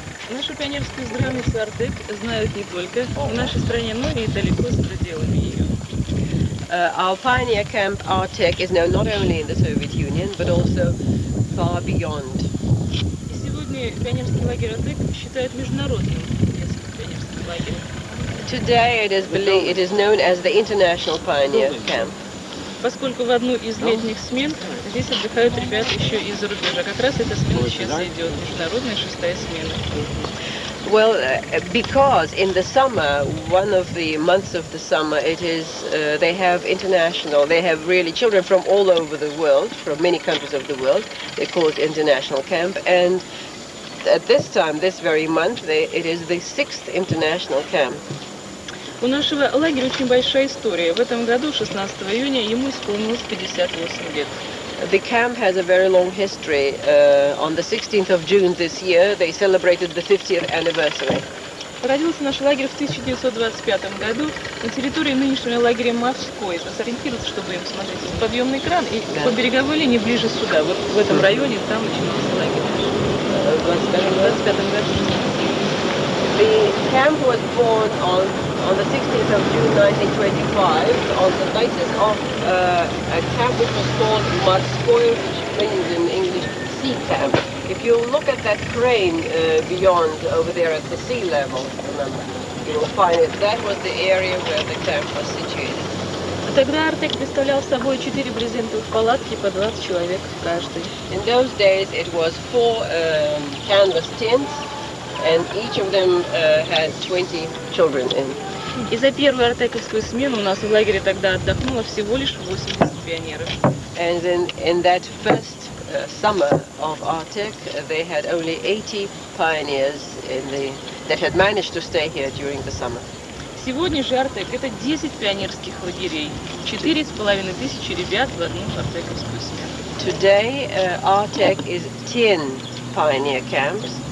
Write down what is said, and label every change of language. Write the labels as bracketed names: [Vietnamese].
[Russian] Нашу пионерскую границу Артек знают не только в нашей стране, но и далеко за пределами ее. [English] Our pioneer camp Artek is known not only in the Soviet Union, but also far beyond. [Russian] И сегодня пионерский лагерь Артек считают международным пионерским лагерем. [English] Today it is known as the International Pioneer Camp. [Russian] Поскольку в одну из летних смен здесь отдыхают ребята еще из-за рубежа. Как раз эта смена сейчас идет, международная 6-я смена. [English] Well, because in the summer, one of the months of the summer, it is they have international. They have really children from all over the world, from many countries of the world. They call it International Camp, and at this time, this very month, it is the 6th International Camp. [Russian] У нашего лагеря очень большая история. В этом году, 16 июня, ему исполнилось 58 лет. [English] The camp has a very long history. On the 16th of June this year, they celebrated the 50th anniversary. [Russian] Родился наш лагерь в 1925 году на территории нынешнего лагеря Морской. Сориентироваться, чтобы им смотреть. Подъемный кран и по береговой линии ближе сюда. Вот в этом районе, там начинался лагерь. В 25 году. [English] The camp was born on the 16th of June 1925 on the basis of a camp which was called Morskoy, which means in English sea camp. If you look at that crane beyond over there at the sea level, remember, you will find it. That was the area where the camp was situated. [Russian] Тогда Артек представлял собой 4 брезентовых палатки по 20 человек в каждой. [English] In those days it was 4 canvas tents, and each of them had 20 children in. [Russian] И за первую артековскую смену у нас в лагере тогда отдохнуло всего лишь 80 пионеров. [English] And in that first summer of Artek, they had only 80 pioneers that had managed to stay here during the summer. [Russian] Сегодня же Артек это 10 пионерских лагерей, 4500 ребят в одну артековскую смену. [English] Today, Artek is 10 pioneer camps.